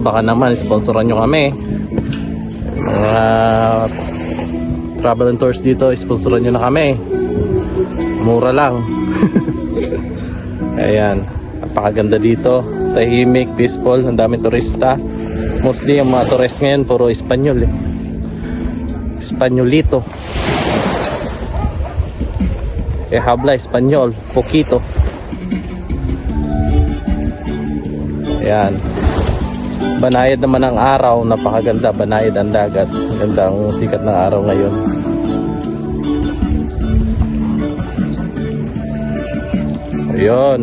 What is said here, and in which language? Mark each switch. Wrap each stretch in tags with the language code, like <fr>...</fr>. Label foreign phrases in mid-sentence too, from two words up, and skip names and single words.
<tl>Baka naman sponsoran nyo kami. Mga</tl> <en>travel and tours</en> <tl>dito, sponsoran nyo na kami. Mura lang. Ayan, napakaganda dito. Tahimik, peaceful, ang daming turista. Mostly ang mga tourist ngayon puro Espanyol Espanyolito.</tl> <es>Habla Espanyol, poquito.</es> <tl>Ayan. Banayad naman ang araw, napakaganda. Banayad ang dagat. Ganda ang sikat ng araw ngayon. Ayun.</tl>